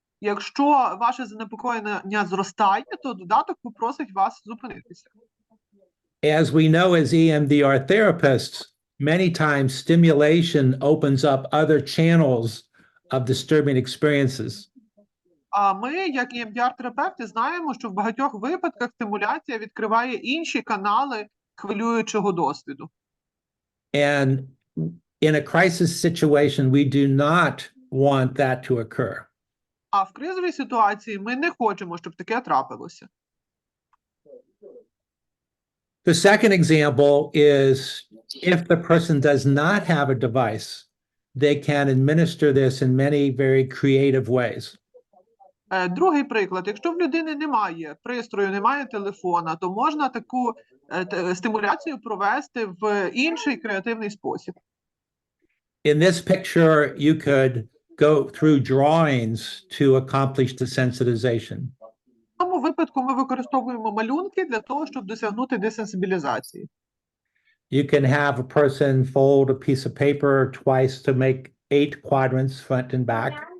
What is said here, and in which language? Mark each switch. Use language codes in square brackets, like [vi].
[uk] Якщо ваше занепокоєння зростає, то додаток попросить вас зупинитися. [en] As we know as EMDR therapists, many times stimulation opens up other channels of disturbing experiences. [uk] А ми, як EMDR-терапевти, знаємо, що в багатьох випадках стимуляція відкриває інші канали хвилюючого досвіду. [en] And in a crisis situation, we do not want that to occur. [uk] А в кризовій ситуації ми не хочемо, щоб таке трапилося. [en] The second example is if the person does not have a device, they can administer this in many very creative ways. [uk] Другий приклад. Якщо в людини немає пристрою, немає телефона, то можна таку стимуляцію провести в інший креативний спосіб. [en] In this picture, you could go through drawings to accomplish the sensitization. [uk] В цьому випадку ми використовуємо малюнки для того, щоб досягнути десенсибілізації. [en] You can have a person fold a piece of paper twice to make 8 quadrants front and back.